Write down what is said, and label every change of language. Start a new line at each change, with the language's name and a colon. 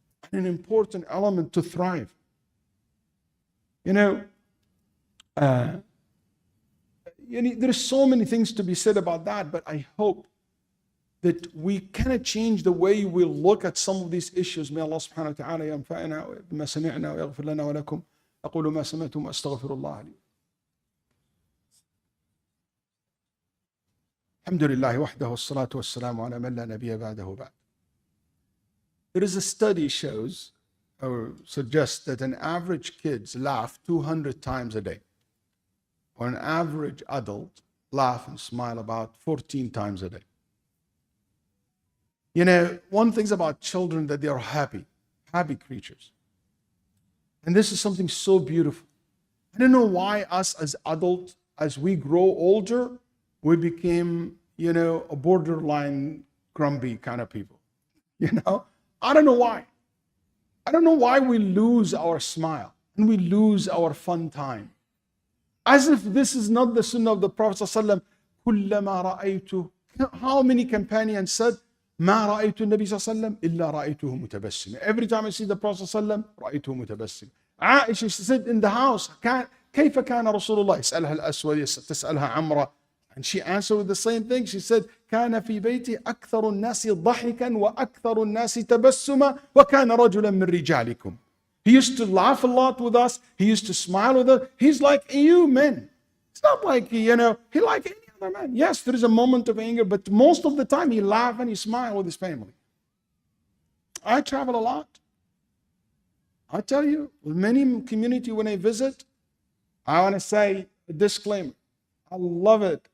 English: An important element to thrive. There's so many things to be said about that, but I hope that we cannot change the way we look at some of these issues.
Arabic: May Allah subhanahu wa ta'ala ينفعنا بما سمعنا ويغفر لنا ولكم. أقول ما سمعتم وأستغفر الله لي. الحمد لله وحده والصلاة والسلام على من لا نبي بعده بعد.
English: There is a study shows or suggests that an average kids laugh 200 times a day, or an average adult laugh and smile about 14 times a day. One thing about children that they are happy creatures. And this is something so beautiful. I don't know why us as adults, as we grow older, we became, a borderline grumpy kind of people. I don't know why. I don't know why we lose our smile and we lose our fun time. As if this is not the sunnah of the Prophet ﷺ.
Arabic: كُلَّمَا رَأَيْتُ.
English: How many companions said,
Arabic: ما رأيت النبي صلى الله عليه وسلم إلا رأيته متبسم.
English: Every time I see the Prophet
Arabic: صلى الله عليه وسلم رأيته متبسم.
English: Aisha, she said in the house,
Arabic: كيف كان رسول الله؟ يسألها الأسود تسألها عمرة.
English: And she answered with the same thing. She said,
Arabic: كان في بيتي أكثر الناس ضحكا وأكثر الناس تبسما وكان رجلا من رجالكم.
English: He used to laugh a lot with us. He used to smile with us. He's like a human. It's not like, he like any other man. Yes, there is a moment of anger, but most of the time he laughs and he smiles with his family. I travel a lot. I tell you, with many community when I visit, I want to say a disclaimer. I love it.